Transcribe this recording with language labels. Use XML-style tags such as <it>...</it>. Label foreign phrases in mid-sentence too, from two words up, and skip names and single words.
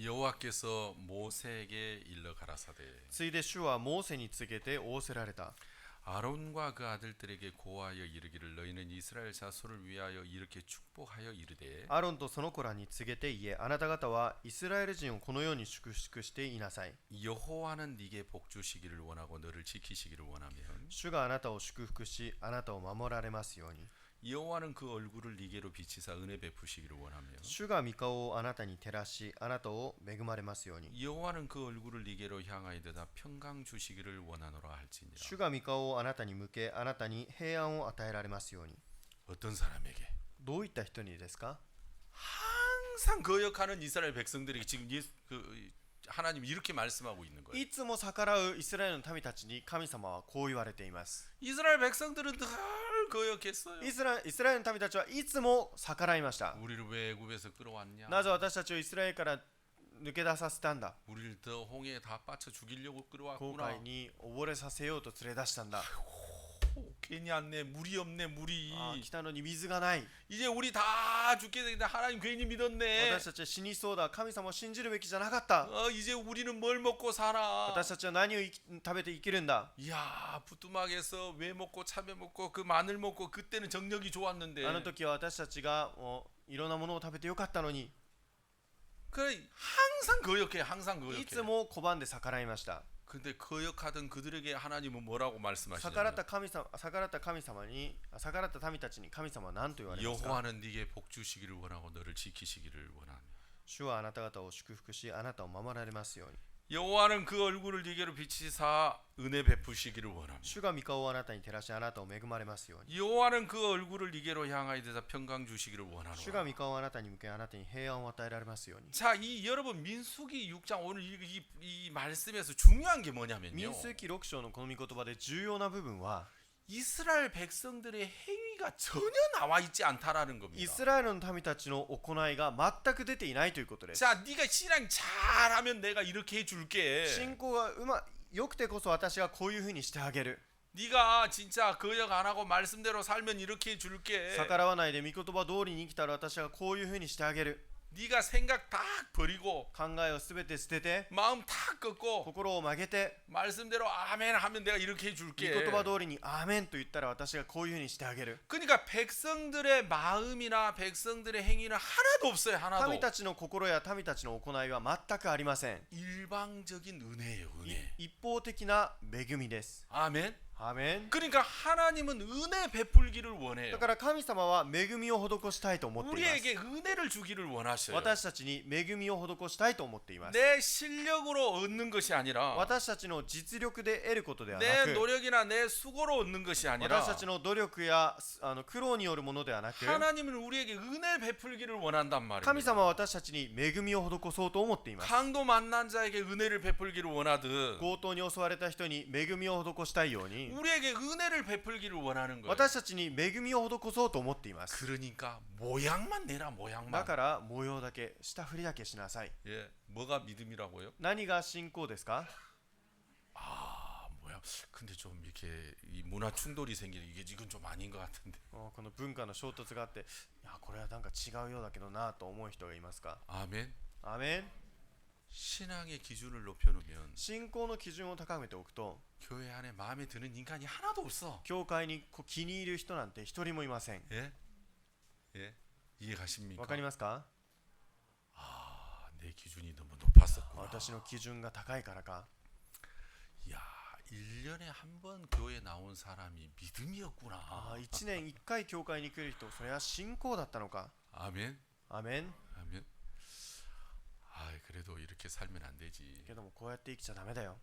<ko>여호와께서 모세에게 일러 가라사대</ko> <ja>ついで主はモーセに告げて仰せられた。</ja> <ko>아론과 그 아들들에게 고하여 이르기를 너희는 이스라엘 자손을 위하여 이렇게 축복하여 이르되</ko> <ja>アロンとその子らに告げて言え、あなた方はイスラエル人をこのように祝福していなさい。</ja> <ko>여호와는 네게 복 주시기를 원하고 너를 지키시기를 원하면</ko> <ja>主があなたを祝福し、あなたを守られますように。</ja> <ko>여호와는 그 얼굴을 네게로 비치사 은혜 베푸시기를 원하며</ko> <ja>主が御顔をあなたに照らし、あなたを恵まれますように。</ja> <ko>여호와는 그 얼굴을 네게로 향하여다 평강 주시기를 원하노라 할지니라.</ko> <ja>主が御顔をあなたに向け、あなたに平安を与えられますように。</ja> <ko>어떤 사람에게</ko> <ja>どういった人にですか？</ja> <ko>항상 거역하는 이스라엘 백성들에게 지금 하나님이 이렇게 말씀하고 있는 거예요.</ko> <ja>いつも逆らうイスラエルの民たちに神様はこう言われています。</ja> <ko>이스라엘 백성들은 늘 거역했어요.</ko> <ja>イスラエルの民たちはいつも逆らいました。</ja> <ko>우리를 왜 애굽에서 끌어왔냐?</ko> <ja>なぜ私たちをイスラエルから抜け出させたんだ？</ja> <ko>우리를 더 홍해에 다 빠쳐 죽이려고</ko> <ja>航</ja> <ko>끌어왔구나.</ko> <ja>海に溺れさせようと連れ出したんだ。</ja> <ko>괜히 왔네. 물이 없네. 물이.</ko> <ja>来たのに水がない。</ja> <ko>이제 우리 다 죽게 되는데 하나님 괜히 믿었네.</ko> <ja>私たちは死にそうだ。神様を信じるべきじゃなかった。</ja> <ko>이제 우리는 뭘 먹고 살아?</ko> <ja>私たちは何を食べて生きるんだ。</ja> <ko>야, 부뚜막에서 왜 먹고 참외 먹고 그 마늘 먹고 그때는 정력이 좋았는데.</ko> <ja>あの時は私たちがいろんなものを食べてよかったのに、</ja> <ko>그래 항상 거역해. 항상</ko> <ja>い</ja> <ko>거역해.</ko> <ja>つも拒んで逆らいました。</ja> <ko>근데 거역하던 그들에게 하나님은 뭐라고</ko> <ja>逆らっ</ja> <ko>말씀하시냐면</ko> <ja>た神様に、逆らった民たちに神様は何と言われますか？</ja> <ko>여호와는 네게 복 주시기를 원하고 너를 지키시기를 원하며</ko> <ja>主はあなた方を祝福し、あなたを守られますように。</ja> <ko>여호와는 그 얼굴을 네게로 비치사 은혜 베푸시기를 원하며</ko> <ja>主が御顔をあなたに照らし、あなたを恵まれますように。</ja> <ko>여호와는 그 얼굴을 네게로 향하여 대사 평강 주시기를</ko> <ja>主が</ja> <ko>원하노라.</ko> <ja>御顔をあなたに向け、あなたに平安を与えられますように。</ja> <ko>자, 이 여러분 민수기 6장 오늘 이 말씀에서 중요한 게 뭐냐면요.</ko> <ja>民数記6章のこの御言葉で重要な部分は、</ja> <ko>이스라엘 백성들의 행위가 전혀 나와 있지 않다라는</ko> <ja>イ</ja> <ko>겁니다.</ko> <ja>スラエルの民たちの行いが全く出ていないということです。</ja> <ko>자, 네가 신앙 잘하면 내가 이렇게 해줄게.</ko> <ja>信仰がよくてこそ私がこういうふうにしてあげる。</ja> <ko>네가 진짜 거역 안 하고 말씀대로 살면 이렇게 해줄게.</ko> <ja>逆らわないで御言葉通りに生きたら私がこういうふうにしてあげる。</ja> <ko>네가 생각 딱 버리고</ko> <ja>考えをすべて捨てて、</ja> <ko>마음 탁 꺾고</ko> <ja>心を曲げて、</ja> <ko>말씀대로 아멘 하면 내가 이렇게</ko> <ja>御</ja> <ko>해줄게.</ko> <ja>言葉通りにアーメンと言ったら私がこういうふうにしてあげる。</ja> <ko>그러니까 백성들의 마음이나 백성들의 행위는 하나도 없어요. 하나도.</ko> <ja>民たちの心や民たちの行いは全くありません。</ja> <ko>일방적인 은혜예요. 은혜.</ko> <ja>一方的な恵みです。</ja> <ko>아멘.</ko> <ja>アーメン。</ja> <ko>그러니까 하나님은 은혜 베풀기를 원해요.</ko> <ja>だから神様は恵みを施したいと思っています。</ja> <ko>우리에게 은혜를 주기를 원하셔요.</ko> <ja>私たちに恵みを施したいと思っています。</ja> <ko>내 실력으로 얻는 것이 아니라</ko> <ja>私たちの実力で得ることではな</ja> <ko>내</ko> <ja>く、</ja> <ko>노력이나 내 수고로 얻는 것이 아니라</ko> <ja>私たちの努力や苦労によるものではなく、</ja> <ko>하나님은 우리에게 은혜 베풀기를 원한단 말이에요.</ko> <ja>神様は私たちに恵みを施そうと思っています。</ja> <ko>강도 만난 자에게 은혜를 베풀기를 원하듯</ko> <ja>強盗に襲われた人に恵みを施したいように、</ja> <ko>우리에게 은혜를 베풀기를 원하는 거예요.</ko> <ja>私たちに恵みを施そうと思っています。</ja> <ko>그러니까 모양만 내라</ko> <ja>だ</ja> <ko>모양만.</ko> <ja>から模様だけ、下振りだけしなさい。</ja> <ko>예, 뭐가 믿음이라고요?</ko> <ja>何が信仰ですか？</ja> <ko>아, 뭐야? 근데 좀 이렇게 이 문화 충돌이 생기는 이건 좀 아닌 것 같은데.</ko> <ja>この文化の衝突があって、いやこれはなんか違うようだけどなと思う人がいますか？</ja> <ko>아멘.</ko> <ja>アーメン。</ja> <ko>신앙의 기준을 높여놓으면</ko> <ja>信仰の基準を高めておくと、</ja> <ko>교회 안에 마음에 드는 인간이 하나도 없어.</ko> <ja>教会に気に入る人なんて一人もいません。</ja> <ko>예? 예? 이해 가십니까?</ko> <ja>わかりますか？</ja> <ko>아, 내 기준이 너무 높았었구나.</ko> <ja>私の基準が高いからか。</ja> <ko>야, 1년에 한 번 교회 나온 사람이 믿음이었구나.</ko> <ja>1 年1回教会に来る人、それは信仰だったのか。</ja> <ko>아멘.</ko> <ja>アーメン。</ja> <ko>아멘. 아, 그래도 이렇게 살면 안 되지.</ko> <ja>けどもこうやって生きちゃダメだよ。</ja>